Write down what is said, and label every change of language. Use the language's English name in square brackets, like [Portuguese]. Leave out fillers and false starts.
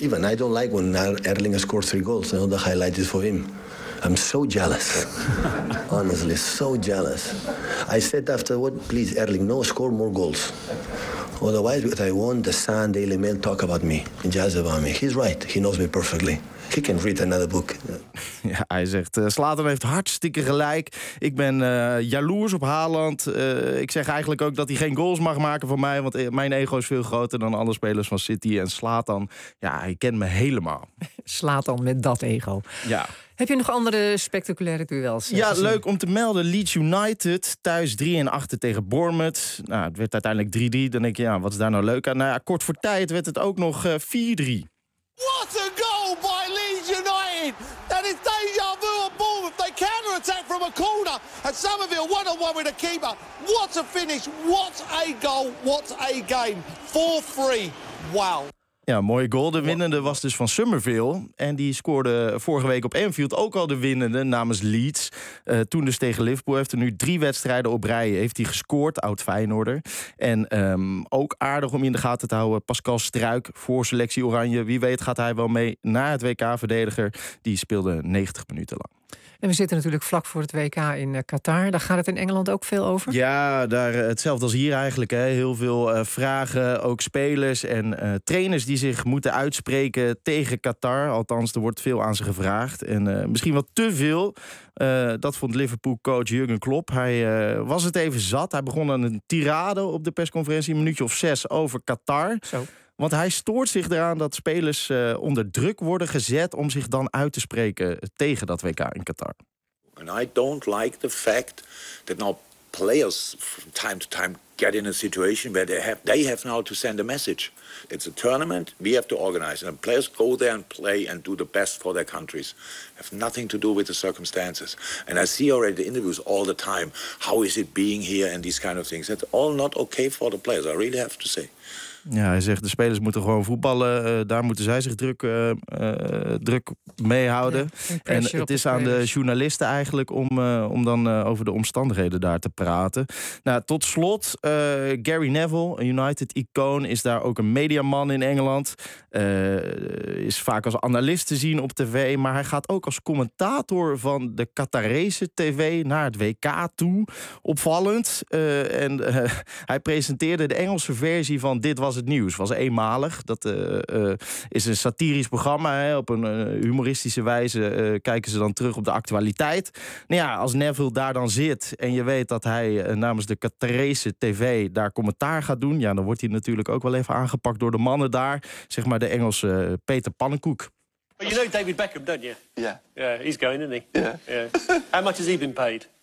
[English] Even I don't like when Erling scores 3 goals and all the highlight is for him. I'm so jealous. Honestly, so jealous. I said afterward, please, Erling, no, score more goals. Otherwise, what I want, the Sun, Daily Mail talk about me, just about me. He's right. He knows me perfectly. He can read another book. [Dutch] Ja, hij zegt, Zlatan heeft hartstikke gelijk. Ik ben jaloers op Haaland. Ik zeg eigenlijk ook dat hij geen goals mag maken voor mij, want mijn ego is veel groter dan alle spelers van City. En Zlatan, hij kent me helemaal. Zlatan met dat ego. Ja. Heb je nog andere spectaculaire duels? Ja, leuk om te melden. Leeds United thuis 3-8 tegen Bournemouth. Het werd uiteindelijk 3-3. Dan denk je, wat is daar nou leuk aan? Kort voor tijd werd het ook nog 4-3. [English] What a goal by Leeds United! That is deja vu at Bournemouth. They counter-attack from a corner. And Somerville 1-1 with a keeper. What a finish. What a goal. What a game. 4-3. Wow. [Dutch] Ja, mooie goal. De winnende was dus van Somerville. En die scoorde vorige week op Anfield ook al de winnende namens Leeds. Toen dus tegen Liverpool. Heeft er nu 3 wedstrijden op rij. Heeft hij gescoord, oud-Feyenoorder. En ook aardig om in de gaten te houden. Pascal Struijk voor selectie Oranje. Wie weet gaat hij wel mee naar het WK-verdediger. Die speelde 90 minuten lang. En we zitten natuurlijk vlak voor het WK in Qatar. Daar gaat het in Engeland ook veel over. Ja, daar hetzelfde als hier eigenlijk. Hè. Heel veel vragen, ook spelers en trainers die zich moeten uitspreken tegen Qatar. Althans, er wordt veel aan ze gevraagd. En misschien wat te veel. Dat vond Liverpool-coach Jurgen Klopp. Hij was het even zat. Hij begon aan een tirade op de persconferentie, een minuutje of 6, over Qatar. Zo. Want hij stoort zich eraan dat spelers onder druk worden gezet om zich dan uit te spreken tegen dat WK in Qatar. [English] And I don't like the fact that now players from time to time get in a situation where they have now to send a message. It's a tournament, we have to organize. And players go there and play and do the best for their countries. Have nothing to do with the circumstances. And I see already the interviews all the time. How is it being here and these kind of things? That's all not okay for the players, I really have to say. [Dutch] Ja, hij zegt, de spelers moeten gewoon voetballen. Daar moeten zij zich druk mee houden. Ja, en het is aan de journalisten eigenlijk om dan over de omstandigheden daar te praten. Nou, tot slot, Gary Neville, een United-icoon, is daar ook een mediaman in Engeland. Is vaak als analist te zien op tv, maar hij gaat ook als commentator van de Qatarese tv naar het WK toe. Opvallend. Hij presenteerde de Engelse versie van Dit Was Het Nieuws. Was eenmalig. Dat is een satirisch programma. Hè. Op een humoristische wijze kijken ze dan terug op de actualiteit. Nou ja, als Neville daar dan zit en je weet dat hij namens de Qatarese tv daar commentaar gaat doen, ja, dan wordt hij natuurlijk ook wel even aangepakt door de mannen daar. Zeg maar de Engelse Peter Pannenkoek. [English] Well, you know David Beckham, don't you? Yeah. Yeah, he's going, isn't he? Yeah. How much has he been paid?